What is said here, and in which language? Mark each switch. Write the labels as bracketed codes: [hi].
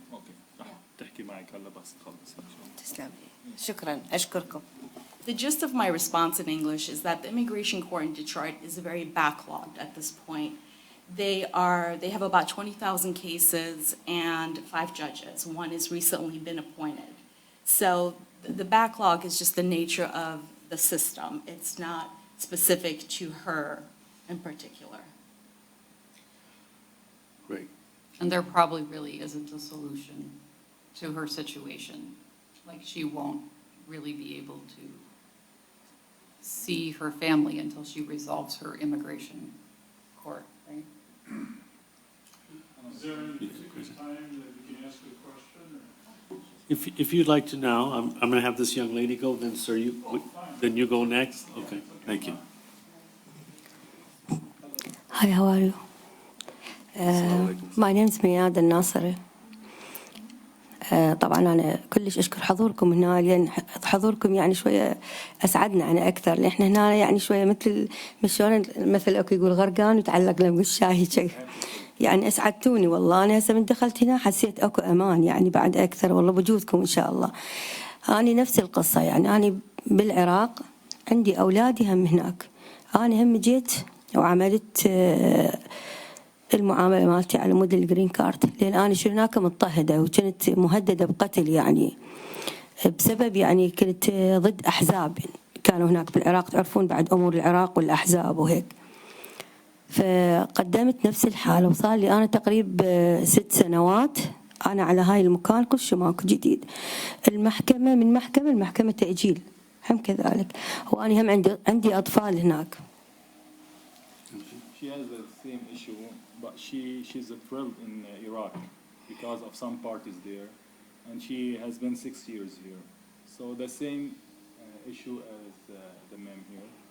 [ar] اوكي رح تحكي معك هلا بس تخلص ان شاء الله. تسلم. شكرا أشكركم. [en] The gist of my response in English is that the immigration court in Detroit is very backlogged at this point. They have about 20,000 cases and 5 judges. One has recently been appointed. So the backlog is just the nature of the system. It's not specific to her in particular. Great. And there probably really isn't a solution to her situation. Like, she won't really be able to see her family until she resolves her immigration court, right? Is there any particular time that we can ask a question? Or? If you'd like to now, I'm going to have this young lady go, then sir, then you go next? Okay, thank you. Hi, how are you? My name is مياد الناصري. [ar] طبعا أنا كلش أشكر حضوركم هنا، لأن حضوركم يعني شوية أسعدنا يعني أكثر، لأن إحنا هنا يعني شوية مثل مشون مثل أكو يقول غرقان وتعلق له بالشاي شيء. يعني أسعدتوني والله. أنا هسه من دخلت هنا حسيت أكو أمان يعني بعد أكثر والله بوجودكم إن شاء الله. أنا نفس القصة يعني أنا بالعراق عندي أولادي هم هناك. أنا هم جيت وعملت المعاملة مالتي على مود الجرين كارد، لأن أنا شو هناك مضطهدة وكنت مهددة بقتل يعني بسبب يعني كنت ضد أحزاب كانوا هناك بالعراق، تعرفون بعد أمور العراق والأحزاب وهيك. فقدمت نفس الحالة وصار لي أنا تقريبا 6 سنوات أنا على هاي المكان، كل شيء ماكو جديد. المحكمة من محكمة المحكمة تأجيل هم كذلك، وأنا هم عندي أطفال هناك. [en] She has the same issue, but she's thrilled in Iraq because of some parties there, and she has been 6 years here. So the same issue as the ma'am here.